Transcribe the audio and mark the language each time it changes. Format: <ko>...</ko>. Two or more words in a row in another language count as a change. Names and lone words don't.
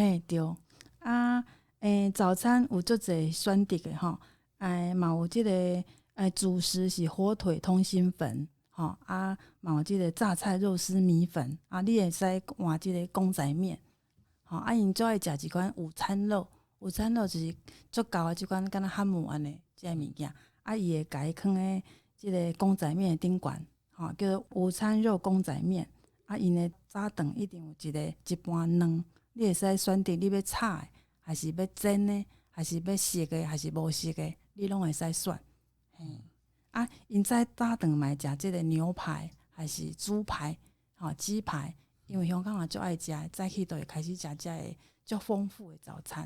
<nan>对啊，早餐有足侪选择的吼，嘛有即个主食是火腿通心粉，吼啊，嘛有即个榨菜肉丝米粉啊，你会使换即个公仔面，吼啊，因最爱食一款午餐肉，午餐肉就是足厚的即款敢若汉姆安尼即个物件，啊，伊会甲伊放咧即个公仔面的顶悬，吼叫做午餐肉公仔面。啊，因的早顿一定有一盘卵，你会使选择你要炒的，还是要煎的，还是要熟的，还是无熟的，你拢会使选。啊，因在早顿嘛食即个牛排，还是猪排，鸡排，因为香港人足爱食，早起都会开始食这个足丰富的早餐。</nan>